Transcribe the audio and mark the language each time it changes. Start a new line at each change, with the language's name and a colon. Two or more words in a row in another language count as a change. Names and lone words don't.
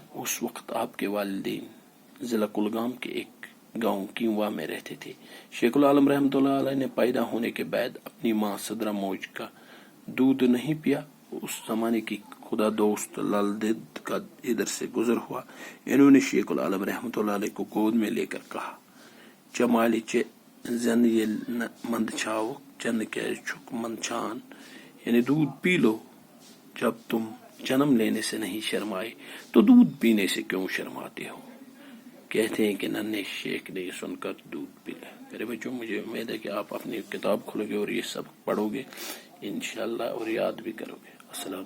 Urdu: اس وقت آپ کے والدین ضلع کلگام کے ایک گاؤں کینواہ میں رہتے تھے. شیخ العالم رحمۃ اللہ علیہ نے پیدا ہونے کے بعد اپنی ماں صدرہ موج کا دودھ نہیں پیا. اس زمانے کی خدا دوست للدید کا ادھر سے گزر ہوا. انہوں نے شیخ العالم رحمۃ اللہ علیہ کو گود میں لے کر کہا
Kashmiri: چمالی چے زن یل مند چھاو چند کیز چھک مند چھان.
Urdu: یعنی دودھ پی لو. جب تم جنم لینے سے نہیں شرمائے تو دودھ پینے سے کیوں شرماتے ہو؟ کہتے ہیں کہ ننے شیخ نے یہ سن کر دودھ پی لیا. میرے بچوں، مجھے امید ہے کہ آپ اپنی کتاب کھولو گے اور یہ سب پڑھو گے انشاءاللہ اور یاد بھی کرو گے.